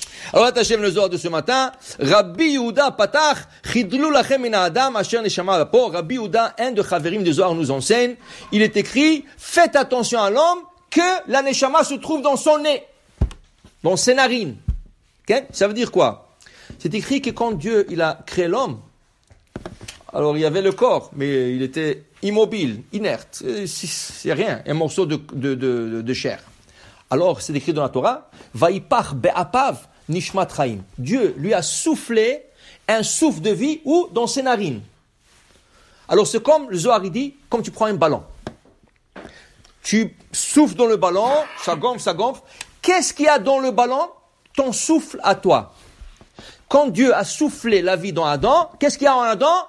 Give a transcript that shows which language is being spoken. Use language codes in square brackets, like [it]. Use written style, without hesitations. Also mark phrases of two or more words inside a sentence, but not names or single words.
[fr] Alors, attachez le Zohar de ce matin. [he] רבי יהודה פתח, חדלו לכם מן האדם אשר נשמה באפו. [fr] Rabbi Yehuda, un de Chaverim de Zohar, nous enseigne. Il est écrit, faites attention à l'homme que la neshama se trouve dans son nez, dans ses narines. Okay? Ça veut dire quoi? C'est écrit que quand Dieu, il a créé l'homme, alors il y avait le corps, mais il était immobile, inerte. C'est rien, un morceau de chair. Alors, c'est écrit dans la Torah, [he] ויפח באפיו נשמת חיים. [fr] Dieu lui a soufflé un souffle de vie où? Dans ses narines. Alors, c'est comme, le Zohar dit, comme tu prends un ballon. Tu souffles dans le ballon, ça gonfle. Qu'est-ce qu'il y a dans le ballon? Ton souffle à toi. Quand Dieu a soufflé la vie dans Adam, qu'est-ce qu'il y a en Adam?